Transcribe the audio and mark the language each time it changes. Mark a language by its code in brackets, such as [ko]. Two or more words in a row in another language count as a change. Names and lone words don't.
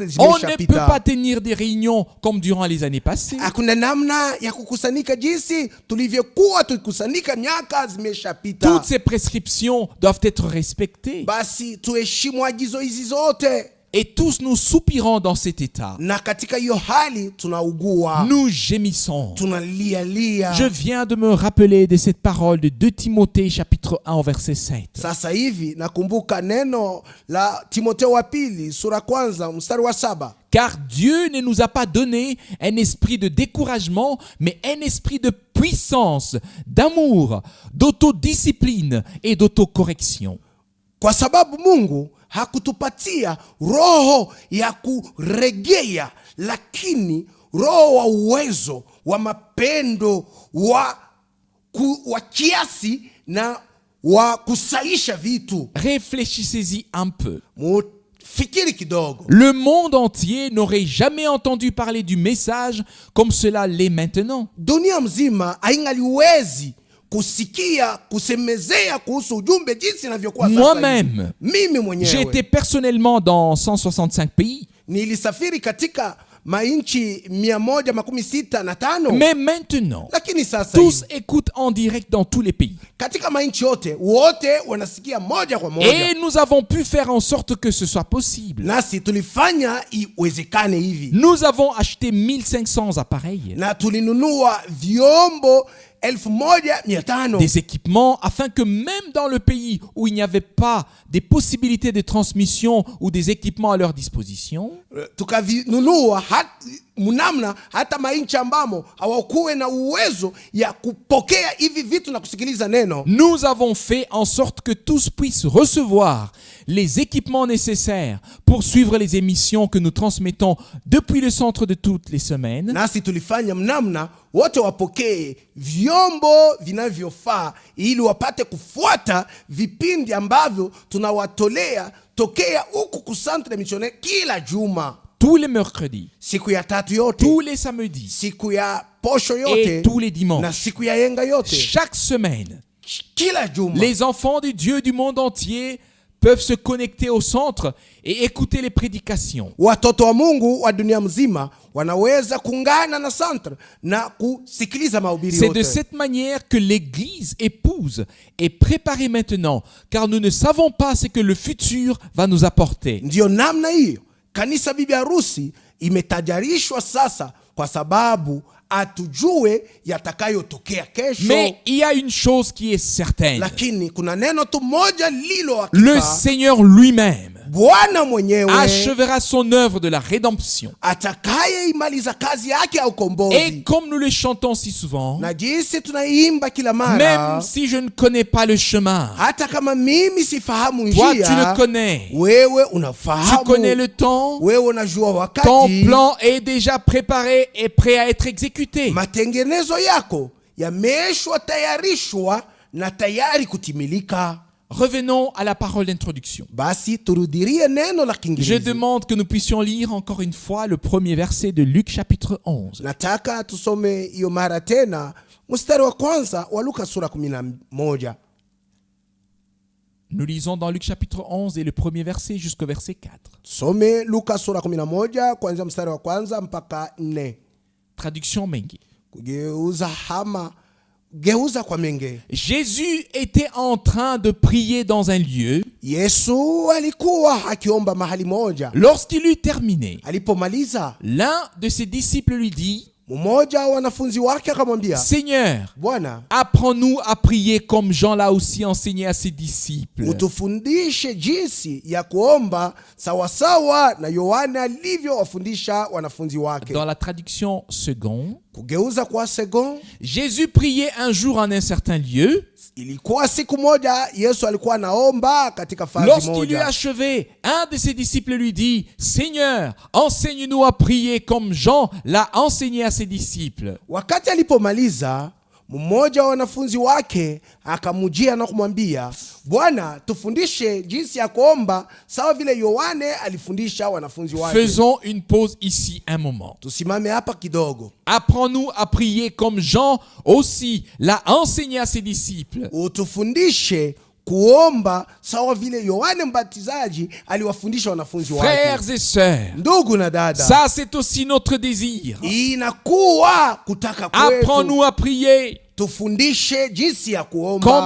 [fr] On ne peut [sw] zimeshapita. [fr] pas tenir des réunions comme durant les années passées. [sw] Hakuna namna ya kukusanyika jinsi tulivyokuwa tukikusanyika miaka zimeshapita. [fr] Toutes ces prescriptions doivent être respectées. [sw] Basi tuheshimu agizo hizi zote. [fr] Et tous nous soupirons dans cet état. [sw] Na katika hiyo hali tunaugua, [fr] Nous gémissons. [sw] tunalialia. [fr] Je viens de me rappeler de cette parole de 2 Timothée chapitre 1 au verset 7. [sw] Sasa hivi nakumbuka neno la Timotheo wa pili sura kwanza mstari wa 7. [fr] Car Dieu ne nous a pas donné un esprit de découragement, mais un esprit de puissance, d'amour, d'autodiscipline et d'autocorrection. [sw] Kwa sababu Mungu hakutupatia roho ya kuregea, lakini roho wa uwezo, wa mapendo, wa kiasi na wa kusaisha vitu. [fr] Réfléchissez-y un peu. [sw] Fikiri kidogo. [fr] Le monde entier n'aurait jamais entendu parler du message comme cela l'est maintenant. [sw] Dunia mzima haingaliwezi kusikia kusemezea kuhusu ujumbe jinsi inavyokuwa sasa. [fr] Moi-même, [sw] Mimi mwenyewe [fr] j'ai été personnellement dans 165 pays. [sw] nilisafiri katika mainchi 165. [fr] Mais maintenant, [sw] Lakini sasa [fr] tous [sw] hivi, [fr] écoutent en direct dans tous les pays. [sw] katika mainchi yote wote wanasikia moja kwa moja. [fr] Et nous avons pu faire en sorte que ce soit possible. [sw] Nasi tulifanya iwezekane hivi. [fr] Nous avons acheté 1500 appareils, [sw] Na tulinunua vyombo 1500. [fr] des équipements, afin que même dans le pays où il n'y avait pas des possibilités de transmission ou des équipements à leur disposition, [sw] Tukavinunua munamna hata mainchi ambamo hawakuwe na uwezo ya kupokea hivi vitu na kusikiliza neno. [fr] nous avons fait en sorte que tous puissent recevoir les équipements nécessaires pour suivre les émissions que nous transmettons depuis le centre de toutes les semaines. [sw] Nasi tulifanya mnamna wote wapokee vyombo vinavyofaa ili wapate kufuata vipindi ambavyo tunawatolea tokea huku ku Centre Missionnaire kila juma, [fr] Tous les mercredis, [sw] siku ya tatu yote, [fr] tous les samedis [sw] siku ya posho yote [fr] et tous les [sw] na [fr] dimanches. [sw] siku ya yenga yote. [fr] Chaque semaine, [sw] Kila juma [fr] les enfants de Dieu du monde entier peuvent se connecter au centre et écouter les prédications. [sw] watoto wa Mungu wa dunia mzima wanaweza kuungana na Centre na kusikiliza mahubiri [fr] C'est de [sw] yote. [fr] cette manière que l'Église épouse est préparée maintenant, car nous ne savons pas ce que le futur va nous apporter. [sw] Ndiyo namna hiyo kanisa bibi harusi imetajarishwa sasa, kwa sababu atujue yatakayotokea kesho. [fr] Mais il y a une chose qui est certaine. [sw] Lakini kuna neno tu moja lilo [fr] Le [sw] hakika. [fr] Seigneur lui-même [sw] Bwana mwenyewe [fr] achèvera son œuvre de la rédemption. [sw] atakayeimaliza kazi yake ya [fr] Et [sw] ukombozi. [fr] comme nous le chantons si souvent, [sw] Na jinsi tunaimba kila mara, [fr] même si je ne connais pas le chemin, [sw] hata kama mimi sifahamu [fr] toi tu le [sw] njia, [fr] connais. [sw] wewe [fr] Tu [sw] unafahamu, [fr] connais le temps. [sw] wewe unajua [fr] Ton [sw] wakati. [fr] plan est déjà préparé et prêt à être exécuté. [sw] Matengenezo yako yameshwa tayarishwa na tayari kutimilika. [fr] Revenons à la parole d'introduction. [sw] Basi turudirie neno la [fr] Je [sw] Kiingereza. [fr] demande que nous puissions lire encore une fois le premier verset de Luc chapitre 11. [sw] Nataka tusome hiyo mara tena mstari wa kwanza wa Luka sura 11. [fr] Nous lisons dans Luc chapitre 11 et le premier verset jusqu'au verset 4. [sw] Tusome Luka sura 11 kuanzia mstari wa kwanza mpaka 4. [fr] Traduction Mengi. [sw] Geuza kwa menge. [fr] Jésus était en train de prier dans un lieu. [sw] Yesu alikuwa akiomba mahali moja. [fr] Lorsqu'il eut terminé, [sw] Alipomaliza, [fr] l'un de ses disciples lui dit, [sw] mmoja wa wanafunzi wake akamwambia, [fr] Seigneur, [sw] Bwana, [fr] apprends-nous à prier comme Jean l'a aussi enseigné à ses disciples. [sw] utufundishe jinsi ya kuomba sawasawa na Yohana alivyowafundisha wanafunzi wake. [fr] Dans la traduction seconde, [sw] Kugeuza kwa second, [fr] Jésus priait un jour en un certain lieu. [sw] ilikuwa siku moja Yesu alikuwa anaomba katika fazi [fr] Lorsqu'il eut [sw] moja. [fr] achevé, un de ses disciples lui dit, Seigneur, enseigne-nous à prier comme Jean l'a enseigné à ses disciples. [sw] Wakati alipomaliza, mmoja wa wanafunzi wake akamujia na kumwambia, Bwana, tufundishe jinsi ya kuomba sawa vile Yohane alifundisha wanafunzi wake. [fr] Faisons une pause ici un moment. [sw] Tusimame hapa kidogo. [fr] Apprends-nous à prier comme Jean aussi l'a enseigné à ses disciples. [sw] Utufundishe kuomba sawa vile Yohane Mbatizaji aliwafundisha wanafunzi wake. [fr] Frères et sœurs, [sw] Ndugu na dada, [fr] ça c'est aussi notre désir. [sw] inakuwa kutaka kwetu. [fr] Apprends-nous à prier. [sw] Tufundishe jinsi ya [fr] Comme [sw] kuomba.